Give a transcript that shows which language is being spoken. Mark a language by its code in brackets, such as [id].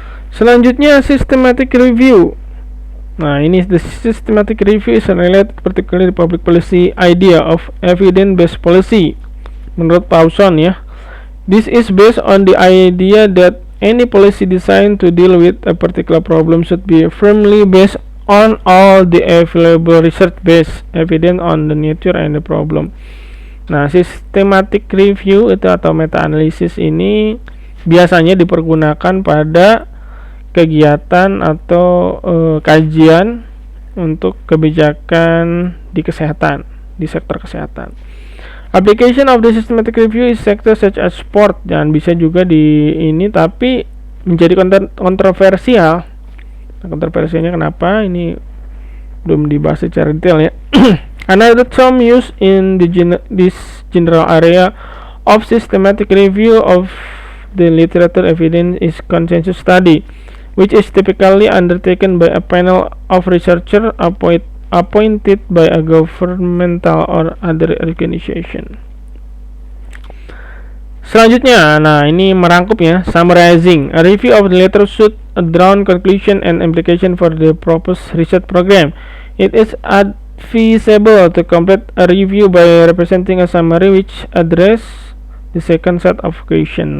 [en] Selanjutnya systematic review. [id] Nah, ini [en] the systematic review is related particularly public policy idea of evidence-based policy [id] menurut Pawson ya. [en] This is based on the idea that any policy designed to deal with a particular problem should be firmly based on all the available research-based evidence on the nature and the problem. [id] Nah, systematic review itu atau meta-analisis ini biasanya dipergunakan pada kegiatan atau kajian untuk kebijakan di kesehatan, di sektor kesehatan. [en] Application of the systematic review is sector such as sport, [id] dan bisa juga di ini tapi menjadi kontroversial. Nah, kontroversialnya kenapa? Ini belum dibahas secara detail ya. [en] Another term used in this general area of systematic review of the literature evidence is consensus study, which is typically undertaken by a panel of researchers appointed by a governmental or other organization. [id] Selanjutnya, nah ini merangkup ya, summarizing. [en] A review of the literature should draw conclusion and implication for the proposed research program. It is advisable to complete a review by representing a summary which address the second set of question.